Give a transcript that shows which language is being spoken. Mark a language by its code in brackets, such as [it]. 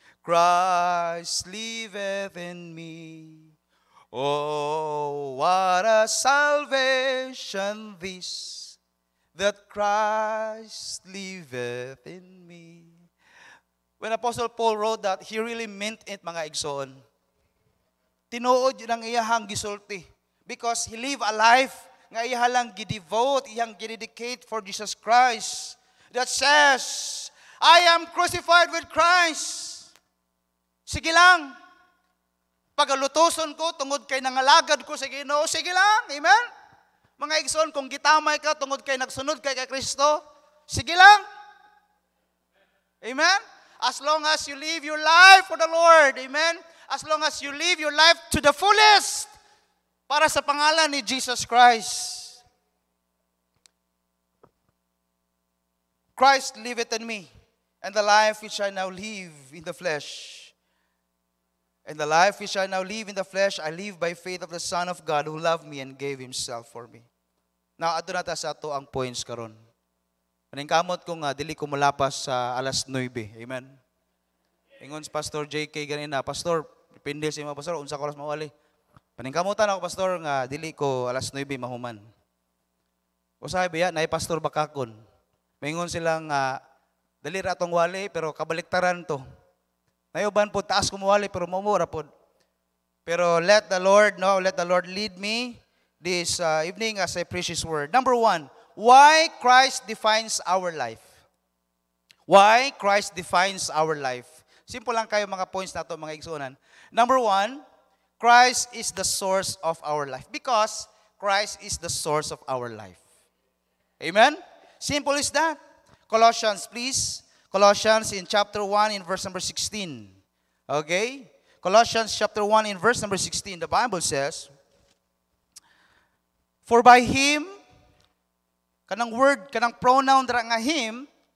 [en] Christ liveth in me. Oh, what a salvation this, that Christ liveth in me. When Apostle Paul wrote that, he really meant it, [ceb] mga igsoon. Tinuod yun ang iyahang gisulti. [en] Because he live a life [ceb] nga iyahalang gidevote, iyang gidedicate [en] for Jesus Christ. That says, I am crucified with Christ. [ceb] Sige lang. Pagalutuson ko, tungod kay nangalagad ko sa Ginoo, sige lang. Amen? Mga igsoon, kung gitamay ka, tungod kay nagsunod kay Kristo, sige lang. Amen? [en] As long as you live your life for the Lord. Amen? As long as you live your life to the fullest [ceb] para sa pangalan ni [en] Jesus Christ. Christ liveth in me, and the life which I now live in the flesh. And the life which I now live in the flesh, I live by faith of the Son of God who loved me and gave Himself for me. [ceb] Now, adto na ta sa ato ang points karon. Paningkamot ko nga, dili ko mulapas sa alas 9. Amen? Ingon si Pastor JK ganina, Pastor, depende sa mga pastor, unsa ko oras mawali. Paningkamutan ako, Pastor, nga dili ko alas 9 mahuman. O sabi, naay Pastor Bakakon. Maingon silang, dali ra atong wali, pero kabaliktaran to. Nayuban po, taas kumuwali, pero mumura po. [en] Pero let the Lord lead me this evening as a precious word. Number 1, why Christ defines our life. Why Christ defines our life. [ceb] Simple lang kayo mga points na to, mga igsunan. [en] Number 1, Christ is the source of our life. Because Christ is the source of our life. Amen? Simple is that. Colossians, please. Colossians in chapter 1 in verse number 16. Okay? Colossians chapter 1 in verse number 16. The Bible says, for by Him, [ceb] kanang word, kanang pronoun dra nga [en] Him,